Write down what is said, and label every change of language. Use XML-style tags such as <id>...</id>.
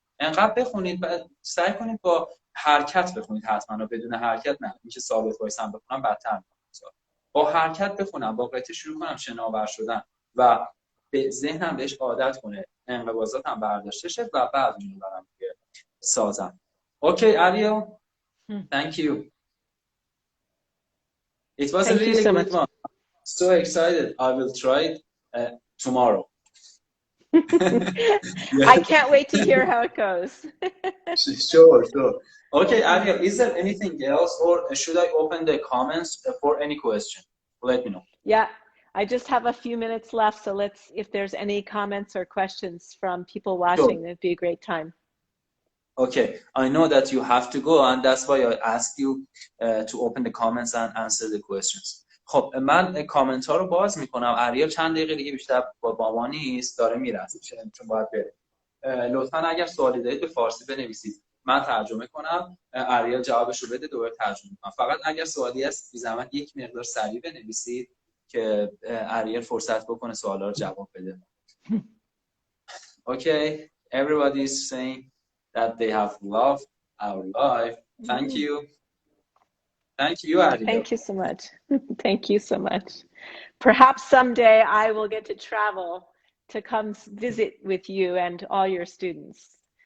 <fa>انقدر بخونید و سعی کنید با حرکت بخونید، حتما بدون حرکت نه. میشه ثابت وایسم بخونم بدتر، با حرکت بخونم، با قطعه شروع کنم شناور شدن و به ذهنم بهش عادت کنه، انقباضاتم برداشته شه و بعد میبرم که سازم.</fa> <en>Okay Ariel, thank you. It was a really good one. So excited. I will try it tomorrow. I can't wait to hear how it goes. Sure. Okay, Ariel, is there anything else, or should I open the comments for any question? Let me know. Yeah, I just have a few minutes left, so if there's any comments or questions from people watching, Sure. it'd be a great time. Okay, I know that you have to go, and that's why I asked you to open the comments and answer the questions.</en> <fa>خب من کامنت ها رو باز میکنم. اریل چند دقیقه دیگه بیشتر با ما نیست، داره میره چون باید بره. لطفا اگر سوالی دارید به فارسی بنویسید، من ترجمه کنم، اریل جوابش رو بده، دوباره ترجمه کنم. فقط اگر سوالی هست بی زحمت یک مقدار سریع بنویسید که اریل فرصت بکنه سوالا رو جواب بده.</fa> <en>Okay, everybody is saying that they have loved our live. Thank you. Thank you, Ariel. Thank you so much. Thank you so much. Perhaps someday I will get to travel to come visit with you and all your students.</en>